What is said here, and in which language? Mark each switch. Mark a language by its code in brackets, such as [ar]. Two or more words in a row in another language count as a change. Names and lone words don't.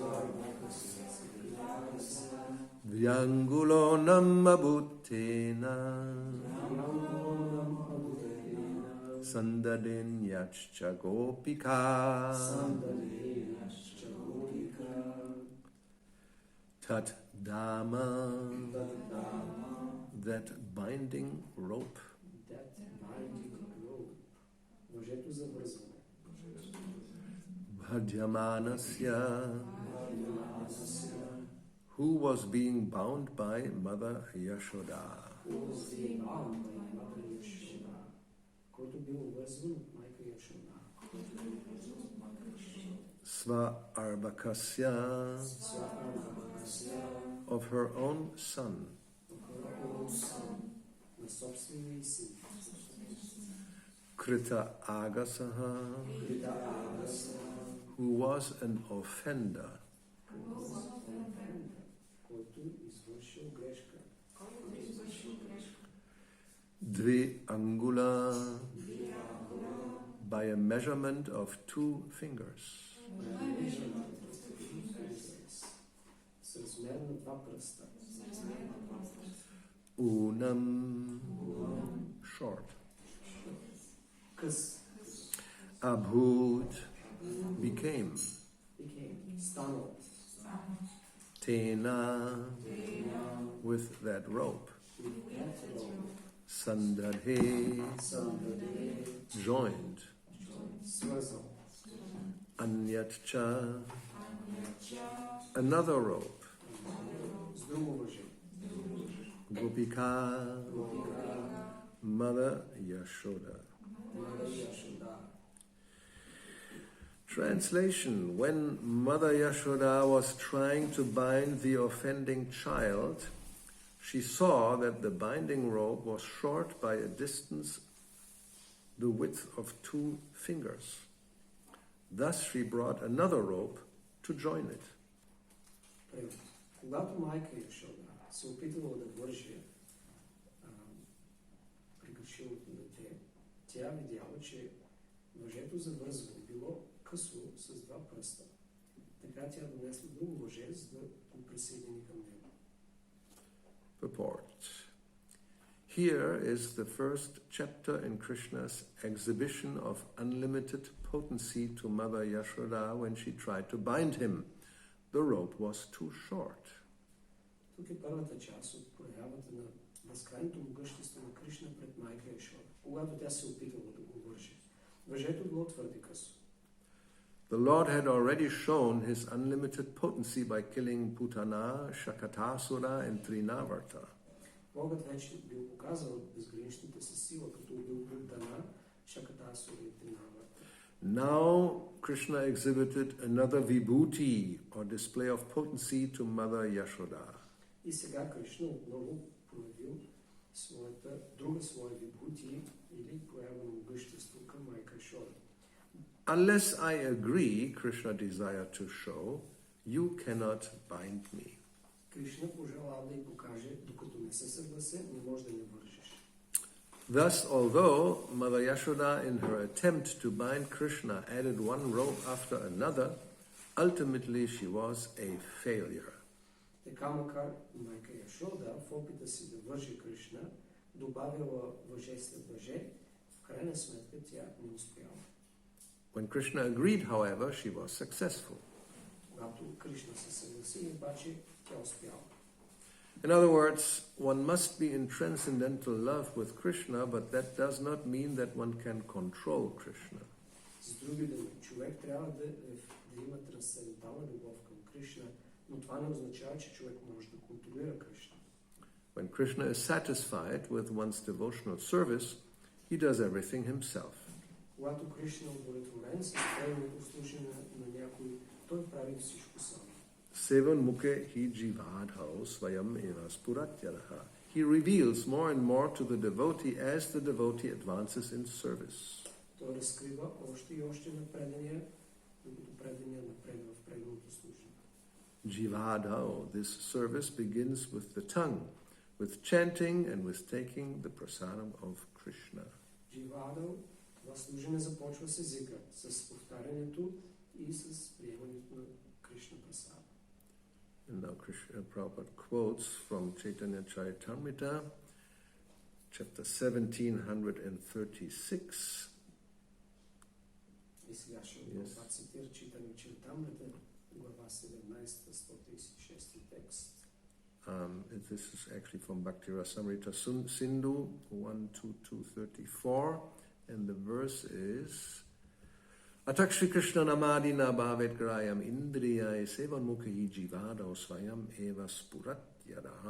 [sa] Vyangulonam Abhutena Sandadenyachcha Gopika Tat Dama, [en] that binding rope. [bg] Въжето за връзване. [en] Bhadyamanasya, who was being bound by Mother Yashoda. [bg] Който бил вързван от майка Яшода. [en] Svarbhakasya, of her own son. [bg] На собствения син. [sa] Krita Agasaha, [en] who was an offender. [bg] Който извършил грешка. [sa] Dvi angula, [en] by a measurement of 2 fingers. [bg] С размер на 2 пръста. [en] Unam, short. [bg] Къс. [en] Abhut, became. [bg] Станал. [en] Tena, with that rope. Sandadhe, joined. [bg] Свързал. [en] Anyatcha, another rope. [bg] С друго въже. [en] Gopika, Mother Yashoda. Translation: when Mother Yashoda was trying to bind the offending child, she saw that the binding rope was short by a distance the width of 2 fingers. Thus she brought another rope to join it. [bg] Когато майка Яшода се опитвала да върже прегрешилото дете, тя видяла, че въжето за връзване било късо с 2 пръста. Така тя донесла друго въже, за да го присъедини към него. [en] Purport. Here is the first chapter in Krishna's exhibition of unlimited potency to Mother Yashoda when she tried to bind him. The rope was too short. [bg] Тук е първата част от проявата на безкрайното могъщество на Кришна пред майка Яшода, когато тя се опитала да го върши. Въжето било твърде късо. [en] The Lord had already shown his unlimited potency by killing Putana, Shakatasura and Trinavarta. [bg] Богът вече бил показал безграничната си сила, като убил Путана, Шакатасура и Тринаварта. [en] Now Krishna exhibited another vibhuti or display of potency to Mother Yashoda. [bg] И сега Кришна отново проявил своята друга своя вибхути или проява на могъщество към майка Яшода. [en] Unless I agree, Krishna desired to show, you cannot bind me. [bg] Кришна пожелал да й покаже, докато не се съглася, не може да ме вържиш. [en] Thus, although Mother Yashoda, in her attempt to bind Krishna, added one rope after another, ultimately she was a failure. [bg] Така макар майка Яшода в опита си да вържи Кришна, добавила въже след въже, в крайна сметка тя не успяла. [en] When Krishna agreed, however, she was successful. [bg] Когато Кришна се съгласи, обаче тя успяла. [en] In other words, one must be in transcendental love with Krishna, but that does not mean that one can control Krishna. [bg] С други думи, човек трябва да има трансцендентална любов към Кришна, но това не означава, че човек може да контролира Кришна. [en] When Krishna is satisfied with one's devotional service, he does everything himself. [bg] Когато Кришна е удовлетворен с преданното служене на някой, той прави всичко сам. [sa] Sevan mukhe hi jivadhau svayam eva spuratyaraha. [en] He reveals more and more to the devotee as the devotee advances in service. [bg] Той разкрива още и още на предания, докато предания напредва в преданото служене. [en] Jivadhau, this service begins with the tongue, with chanting and with taking the prasadam of Krishna. [bg] Дживадал, това служене започва с езика, с повтарянето и с приемането на Кришна прасада. [en] And now Krishna Prabhupada quotes from Chaitanya Charitamrita, chapter 1736. [bg] И сега ще цитира Чайтanya Чаритамрита, глава 17, 136 текст. [en] This is actually from Bhakti-yoga Sindhu 12234, and the verse is [sa] Atak Shri Krishna namadina bhavet grayam indriyai sevan mukhi jivadau svayam eva spuratyadaha.